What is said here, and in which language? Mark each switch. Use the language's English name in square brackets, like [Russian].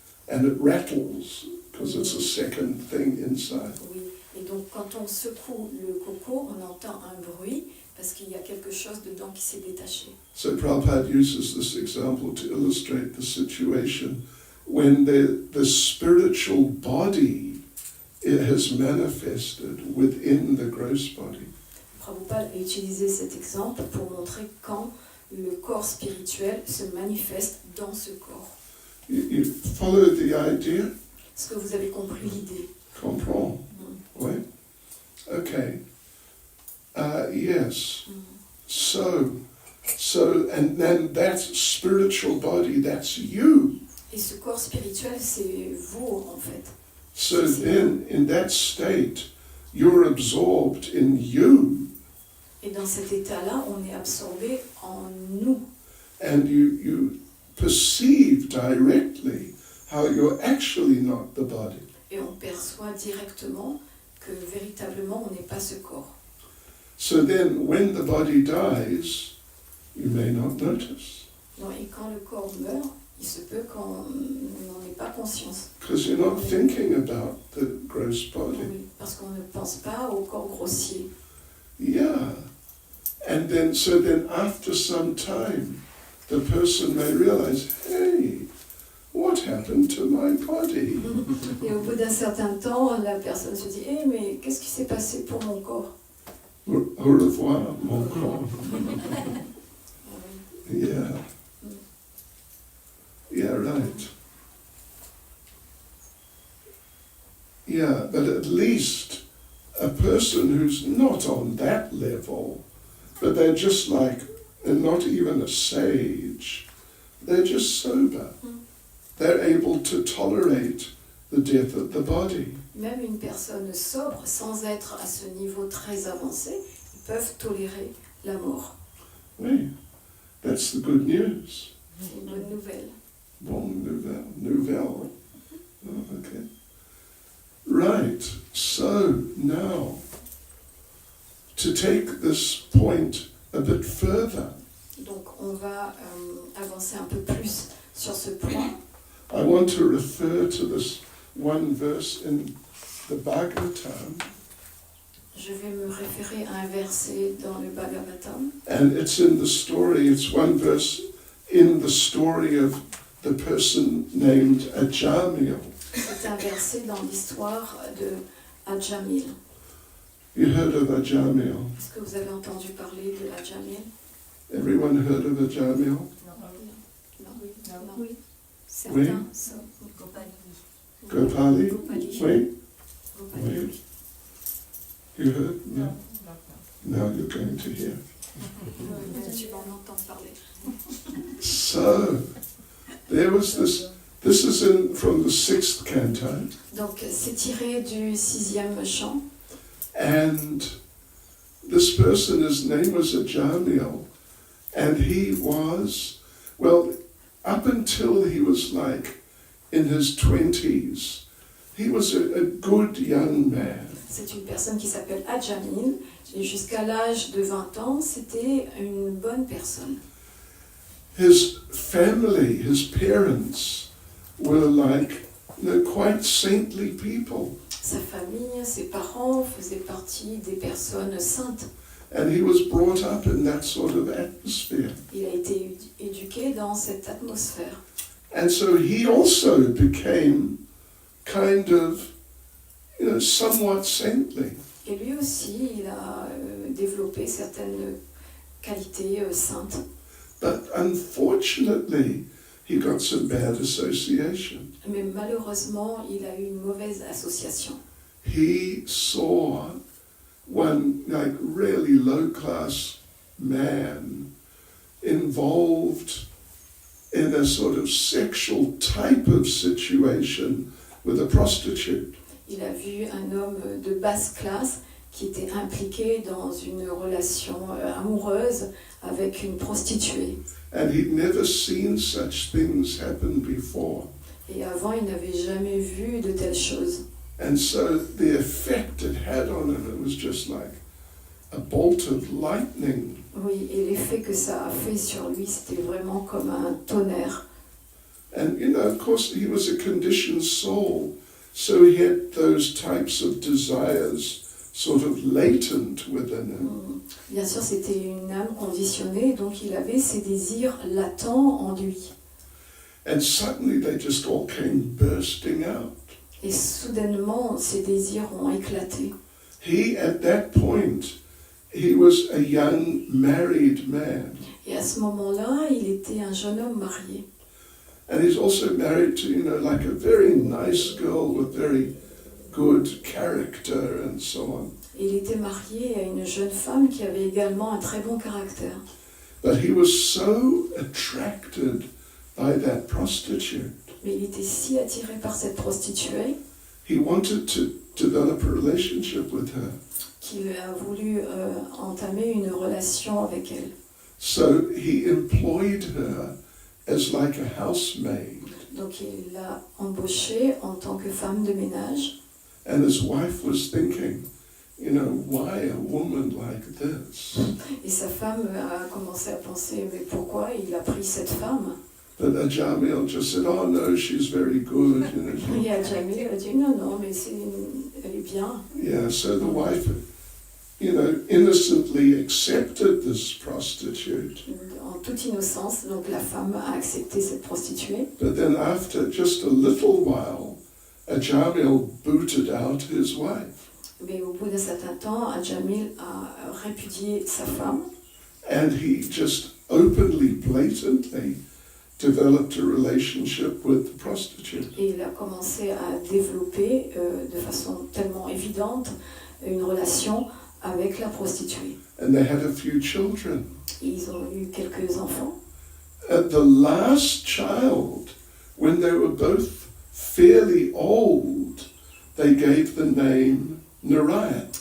[English] and it rattles, because it's a second thing inside. [French] oui. Et donc quand on secoue le coco, on entend un bruit parce qu'il y a quelque chose dedans qui s'est détaché. [English] So Prabhupada uses this example to illustrate the situation when the spiritual body it has manifested within the gross body. [French] Prabhupada a utilisé cet exemple pour montrer quand le corps spirituel se manifeste dans ce corps. [English] You follow the idea? [French] Est-ce que vous avez compris l'idée? Comprends? Oui? [English] Okay. Yes. So, and then that spiritual body, that's you. [French] Et ce corps spirituel, c'est vous en fait. [English] So then, in that state, you're absorbed in you. [French] Et dans cet état-là, on est absorbé en nous. [English] And you perceive directly how you're actually not the body. [French] Et on perçoit directement que véritablement, on n'est pas ce corps. [English] So then, when the body dies, you may not notice, [French] Non, et quand le corps meurt, il se peut qu'on n'en ait pas conscience. [English] because you're not thinking about the gross body. [French] Oui, parce qu'on ne pense pas au corps grossier. [English] Yeah. And then, so then after some time, the person may realize, hey, what happened to my body? [French] Et au bout d'un certain temps, la personne se dit « Eh, mais qu'est-ce qui s'est passé pour mon corps ?» Au revoir, mon corps. [English] Yeah. Yeah, right. Yeah, but at least a person who's not on that level, but they're just like, and not even a sage, they're just sober. They're able to tolerate the death of the body. [French] Même une personne sobre, sans être à ce niveau très avancé, ils peuvent tolérer la mort. [English] Oui, that's the good news. [French] C'est une bonne nouvelle. Bonne nouvelle. Oh, okay. [English] Right, so now, to take this point a bit further, [French] Donc on va avancer un peu plus sur ce point. [English] I want to refer to this one verse in the Bhagavatam, [French] Je vais me référer à un verset dans le Bhagavatam. [English] and it's in the story, it's one verse in the story of the person named Ajamil. [French] C'est un verset dans l'histoire de Ajamil. [English] You heard of Ajamil? [French] Est-ce que vous avez entendu parler de Ajamil? [English] Everyone heard of Ajamil? [French] Non. Oui. Certains sont. Gopali? Gopali. Oui? Gopali, oui. [English] You heard? No. Now you're going to hear. [French] Tu vas en entendre parler. [English] So, there was this is from the 6th canto, [French] Donc c'est tiré du 6e chant. [English] and this person, his name was Ajamil, and he was, well, up until he was like in his 20s, he was a good young man. [French] C'est une personne qui s'appelle Ajamil. Et jusqu'à l'âge de 20 ans, c'était une bonne personne. [English] His family, his parents, were like, quite saintly people. [French] Sa famille, ses parents faisaient partie des personnes saintes. [English] And he was brought up in that sort of atmosphere. [French] Il a été éduqué dans cette atmosphère. [English] And so he also became kind of, somewhat saintly. [French] Et lui aussi, il a développé certaines qualités saintes. [English] But unfortunately, he got some bad association. [French] Mais malheureusement, il a eu une mauvaise association. [English] he saw one like really low-class man involved in a sort of sexual type of situation with a prostitute. [French] Il a vu un homme de basse classe qui était impliqué dans une relation amoureuse avec une prostituée. [English] And he'd never seen such things happen before. [French] Et avant, il n'avait jamais vu de telles choses. [English] And so the effect it had on him, it was just like a bolt of lightning. [French] Oui, et l'effet que ça a fait sur lui, c'était vraiment comme un tonnerre. [English] And, you know, of course, he was a conditioned soul, so he had those types of desires sort of latent within him. [French] Bien sûr, c'était une âme conditionnée, donc il avait ces désirs latents en lui. [English] And suddenly they just all came bursting out. [French] Et soudainement, ces désirs ont éclaté. [English] He, at that point, he was a young married man. [French] Et à ce moment-là, il était un jeune homme marié. [English] And he's also married to, you know, like a very nice girl with very good character and so on. [French] Et il était marié à une jeune femme qui avait également un très bon caractère. [English] But he was so attracted by that prostitute. [French] Mais il était si attiré par cette prostituée [English] He wanted to develop a relationship with her. [French] qu'il a voulu entamer une relation avec elle. [English] So he employed her as like a housemaid. [French] Donc il l'a embauchée en tant que femme de ménage. [English] And his wife was thinking, you know, why a woman like this? [French] Et sa femme a commencé à penser, mais pourquoi il a pris cette femme? [English] But Ajamil just said, oh no, she's very good. You know. [French] Et Jamil a dit, non, mais elle est bien. [English] Yeah, so the wife, you know, innocently accepted this prostitute. [French] En toute innocence, donc la femme a accepté cette prostituée. [English] But then after just a little while, Ajamil booted out his wife. [French] Mais au bout d'un certain temps, Jamil a répudié sa femme. [English] And he just openly, blatantly developed a relationship with the prostitute. [French] Et il a commencé à développer de façon tellement évidente une relation avec la prostituée. [English] And they had a few children. [French] Et ils ont eu quelques enfants. [English] At the last child, when they were both fairly old, they gave the name Narayan.